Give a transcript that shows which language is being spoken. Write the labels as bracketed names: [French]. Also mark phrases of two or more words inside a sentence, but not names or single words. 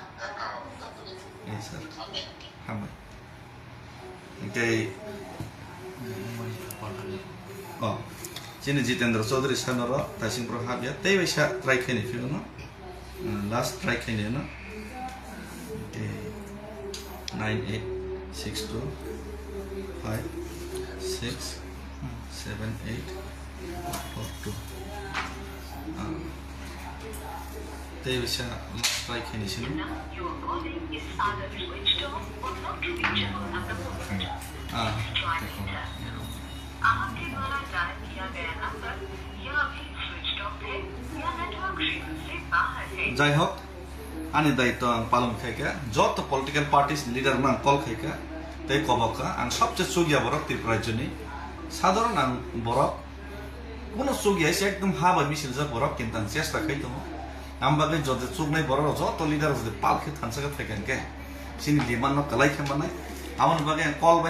[English] yes sir [Kok Borok] hambai ke oh Sini Jitendra Chaudhary sanoro tasing pro habya tei bisa try kene filo no [English] last try [Kok Borok] kene no 9862 567842 tei bisa last try kene sini [Hindi] आपके द्वारा डायल किया गया नंबर यह अभी स्विच ऑफ है या नेटवर्क क्षेत्र से बाहर है [Kok Borok] jai hok ani daito ang palom khaika joto [English] political parties leader [Kok Borok] mang call khaika tei koboka ang sobche sugya borok Tripura joni sadharon ang borok kono sugya se ekdom haba misil ja borok kintan chesta khaito ambabe jode sugnai borok joto leader jode palkhe thansaka thaikan ke sini demand no kalai khamanai amon bagai [English] call by